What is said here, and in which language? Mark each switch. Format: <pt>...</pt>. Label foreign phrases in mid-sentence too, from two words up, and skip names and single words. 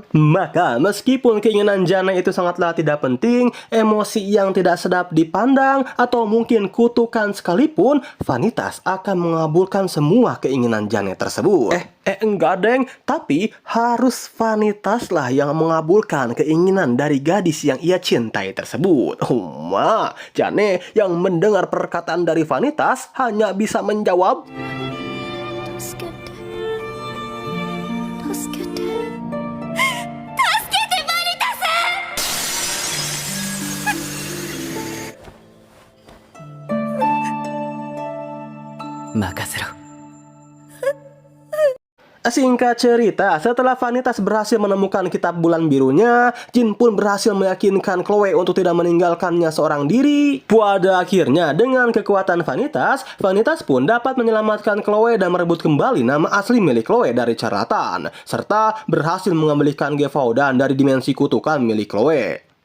<id>Maka meskipun keinginan Jane itu sangatlah tidak penting, emosi yang tidak sedap dipandang atau mungkin kutukan sekalipun, Vanitas akan mengabulkan semua keinginan Jane tersebut. Enggak deng, tapi harus Vanitas lah yang mengabulkan keinginan dari gadis yang ia cintai tersebut. Jane yang mendengar perkataan dari Vanitas hanya bisa menjawab,</id> <ja>助けて助けて助けてバリタス。任せろ。</ja> <id>Singkat cerita, setelah Vanitas berhasil menemukan kitab bulan birunya, Jin pun berhasil meyakinkan Chloe untuk tidak meninggalkannya seorang diri. Pada akhirnya, dengan kekuatan Vanitas, Vanitas pun dapat menyelamatkan Chloe dan merebut kembali nama asli milik Chloe dari Charlatan, serta berhasil mengembalikan Gevaudan dari dimensi kutukan milik Chloe.</id>